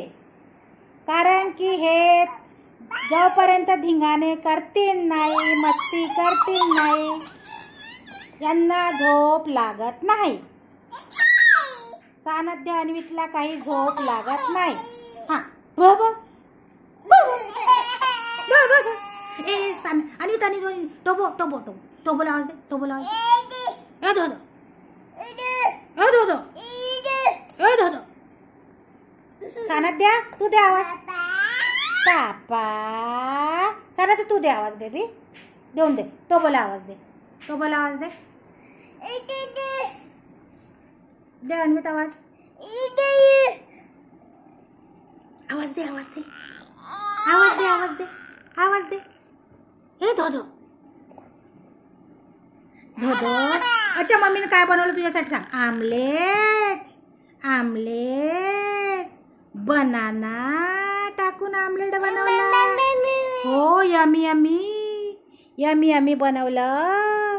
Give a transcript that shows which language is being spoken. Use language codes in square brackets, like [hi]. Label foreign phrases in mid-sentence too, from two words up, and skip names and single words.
[mr] कारण की हे जोपर्यंत धिंगाणे करतील नाही, मस्ती करतील नाही, यांना झोप लागत नाही. सानध्य अन्वितला काही झोप लागत नाही. हा भब भब. ए अन्वित अन्वित टोबो टोबो टोबो टोबोला आवाज दे, टोबोला आवाज दे. ए धो ए धो ए धो. सानध्या तू दे आवाज. पापा. सानध्या तू दे आवाज बेबी. देऊन दे. टोबोला आवाज दे. टोबोला आवाज दे. दे अन्वित आवाज. आवाज दे आवाज दे आवाज दे आवाज दे आवाज दे. हे धो धो धो धो. अच्छा मम्मीने काय बनवलं तुझ्यासाठी सांग. आमलेट. आमलेट. बनाना टाकून आमलेट बनवला. हो [en] yummy yummy yummy yummy [mr] बनवलं.